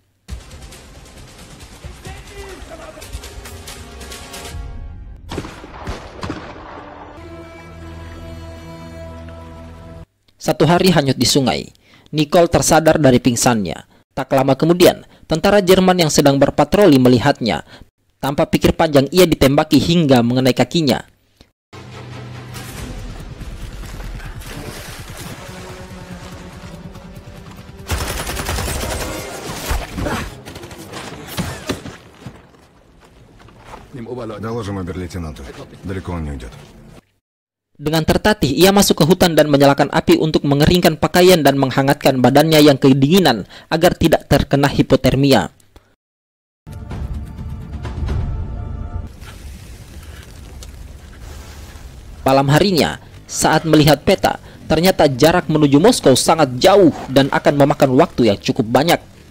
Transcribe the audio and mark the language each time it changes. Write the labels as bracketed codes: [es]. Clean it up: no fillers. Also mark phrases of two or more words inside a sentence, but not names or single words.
[id] Satu hari hanyut di sungai. Nicole tersadar dari pingsannya. Tak lama kemudian, tentara Jerman yang sedang berpatroli melihatnya. Tanpa pikir panjang, ia ditembaki hingga mengenai kakinya. [ru] Доложим обер-лейтенанту. Далеко он не уйдет. [id] Dengan tertatih, ia masuk ke hutan dan menyalakan api untuk mengeringkan pakaian dan menghangatkan badannya yang kedinginan agar tidak terkena hipotermia. Malam harinya, saat melihat peta, ternyata jarak menuju Moskow sangat jauh dan akan memakan waktu yang cukup banyak.